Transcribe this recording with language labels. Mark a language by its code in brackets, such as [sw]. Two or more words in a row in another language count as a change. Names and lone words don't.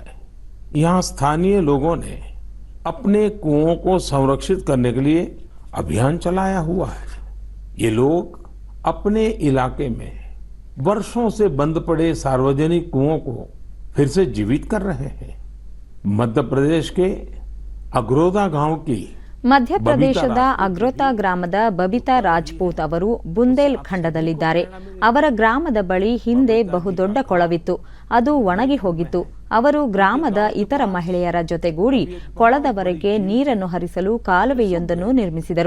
[hi] यहाँ स्थानीय लोगों ने अपने कुओं को संरक्षित करने के लिए अभियान चलाया हुआ है. ये लोग अपने इलाके में वर्षों से बंद पड़े सार्वजनिक कुओं को फिर से जीवित कर रहे हैं. मध्य प्रदेश के अग्रोदा गांव की [kn] ಮಧ್ಯಪ್ರದೇಶದ ಅಗ್ರೋತಾ ಗ್ರಾಮದ ಬಬಿತಾ ರಾಜ್ಪೂತ್ ಅವರು ಬುಂದೇಲ್ ಖಂಡದಲ್ಲಿದ್ದಾರೆ. ಅವರ ಗ್ರಾಮದ ಬಳಿ ಹಿಂದೆ ಬಹುದೊಡ್ಡ ಕೊಳವಿತ್ತು. ಅದು ಒಣಗಿ ಹೋಗಿತ್ತು. ಅವರು ಗ್ರಾಮದ ಇತರ ಮಹಿಳೆಯರ ಜೊತೆಗೂಡಿ ಕೊಳದವರೆಗೆ ನೀರನ್ನು ಹರಿಸಲು ಕಾಲುವೆಯೊಂದನ್ನು ನಿರ್ಮಿಸಿದರು.